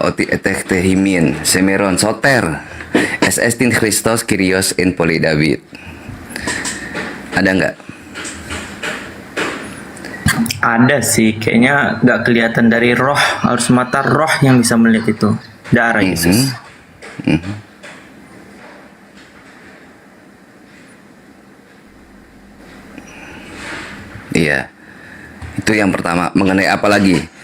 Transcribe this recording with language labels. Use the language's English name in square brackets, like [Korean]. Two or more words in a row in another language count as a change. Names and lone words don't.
[Greek] Ὅτι ἐτέχθη ὑμῖν σήμερον σωτήρ, ὅς ἐστιν Χριστὸς Κύριος ἐν πόλει Δαυίδ. [Indonesian] Ada nggak? Ada sih, kayaknya nggak kelihatan dari roh, harus mata roh yang bisa melihat itu. Darah Yesus. Iya, itu yang pertama. Mengenai apa lagi?